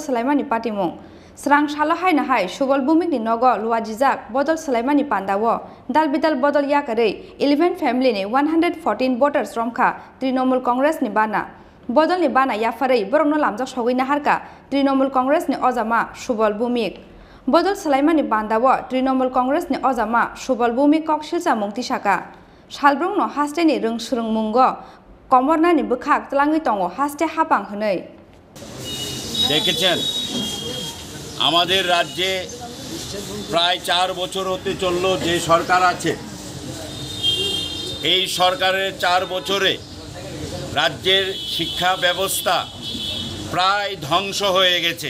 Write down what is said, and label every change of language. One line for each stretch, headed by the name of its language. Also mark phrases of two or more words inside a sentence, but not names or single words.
Kok Borok: सलायमानि पार्टीमुं स्रां सालाहाय नाहाय सुबल बुमिकनि नगो लुवाजिजाक बदल सलायमानि पान्दावो दालबिदाल बदल याकारै 11 फैमिलीनि 114 voters रमखा तृणमूल कांग्रेसनि बाना बदलनि बाना याफारै बरंनो लामजाक सगैना हारका तृणमूल कांग्रेसनि अजामा सुबल बुमिक बदल सलायमानि बान्दावो तृणमूल कांग्रेसनि अजामा सुबल बुमिक कक्सिलसा मुंति साका सालब्रुंनो हास्टेनि रोंसुरुं मुंगो कमरनानि बोखाक तलाङै दङ हास्टे हापां हनै
Bangla: দেখেছেন আমাদের রাজ্যে প্রায় 4 বছর হতে চলল যে সরকার আছে এই সরকারের 4 বছরে রাজ্যের শিক্ষা ব্যবস্থা প্রায় ধ্বংস হয়ে গেছে।